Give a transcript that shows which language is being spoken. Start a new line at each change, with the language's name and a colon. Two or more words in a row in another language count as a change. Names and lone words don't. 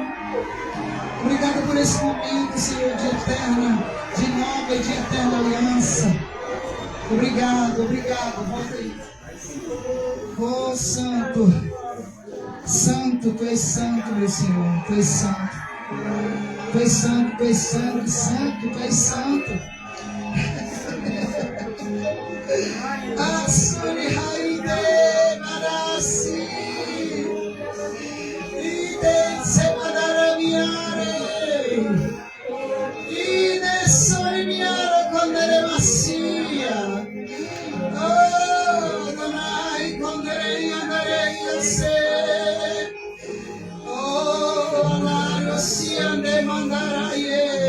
Portuguese: Obrigado por esse momento, Senhor, de eterna, de nova e de eterna aliança. Obrigado, obrigado. Volta aí. Oh, Santo. Santo, Tu és santo, meu Senhor. Tu és santo. Tu és santo, Tu és santo, santo, Tu és santo. Asuri Haide Marasi. Ide Semadara Miare. Ide Sori Miare Condere Massia. Oh, Donai Condere Andare Se. Oh, Alario Siande Mandaraye.